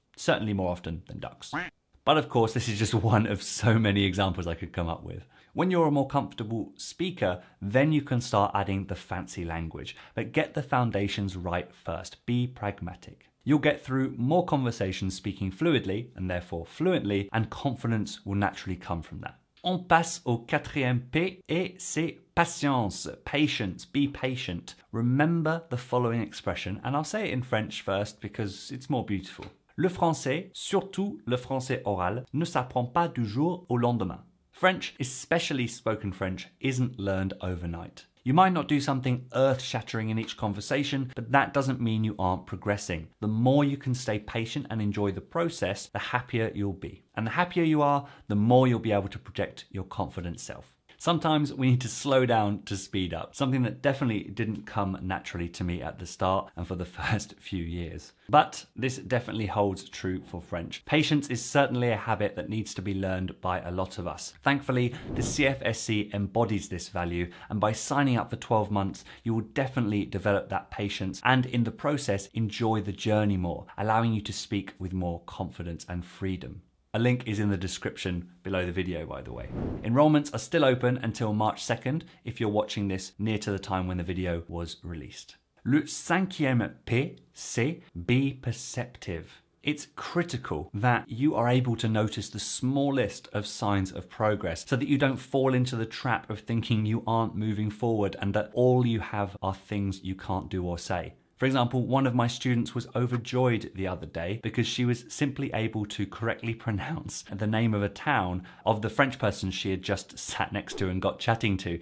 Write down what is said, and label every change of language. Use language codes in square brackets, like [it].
[en] Certainly more often than ducks. But of course, this is just one of so many examples I could come up with. When you're a more comfortable speaker, then you can start adding the fancy language. But get the foundations right first. Be pragmatic. You'll get through more conversations speaking fluidly, and therefore fluently, and confidence will naturally come from that. [fr] On passe au quatrième P, et c'est patience. [en] Patience. Be patient. Remember the following expression, and I'll say it in French first because it's more beautiful. [fr] Le français, surtout le français oral, ne s'apprend pas du jour au lendemain. [en] French, especially spoken French, isn't learned overnight. You might not do something earth-shattering in each conversation, but that doesn't mean you aren't progressing. The more you can stay patient and enjoy the process, the happier you'll be. And the happier you are, the more you'll be able to project your confident self. Sometimes we need to slow down to speed up, something that definitely didn't come naturally to me at the start and for the first few years. But this definitely holds true for French. Patience is certainly a habit that needs to be learned by a lot of us. Thankfully, the CFSC embodies this value, and by signing up for 12 months, you will definitely develop that patience and in the process, enjoy the journey more, allowing you to speak with more confidence and freedom. A link is in the description below the video, by the way. Enrollments are still open until March 2nd if you're watching this near to the time when the video was released. [fr] Le cinquième P, c'est [en] be perceptive. It's critical that you are able to notice the smallest of signs of progress so that you don't fall into the trap of thinking you aren't moving forward and that all you have are things you can't do or say. For example, one of my students was overjoyed the other day because she was simply able to correctly pronounce the name of a town of the French person she had just sat next to and got chatting to.